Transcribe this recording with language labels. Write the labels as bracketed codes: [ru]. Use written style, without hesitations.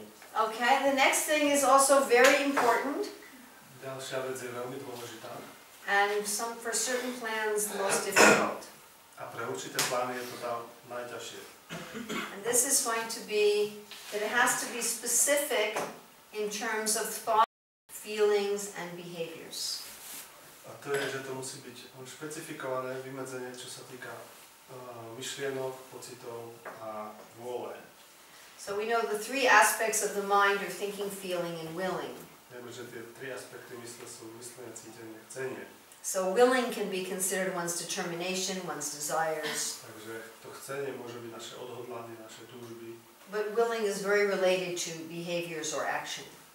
[en] Okay, the next thing is also very important, [sk] Ďalšia vec je veľmi dôležitá. [en] and for certain plans, the most difficult. [sk] A pre určité plány je to tam najťažšie. [en] And this is going to be that it has to be specific in terms of thought, feelings, and behaviors. [sk] A to je, že to musí byť špecifikované vymedzenie, čo sa týka myšlienok, pocitov a vôle. [en] So we know the three aspects of the mind are thinking, feeling, and willing. [sk] Vieme, že tie tri aspekty mysle sú myslenie, cítenie, chcenie. [en] So willing can be considered one's determination, one's desires. [sk] Takže to chcenie môže byť naše odhodlanie, naše túžby, [en] But willing is very related to behaviors or action.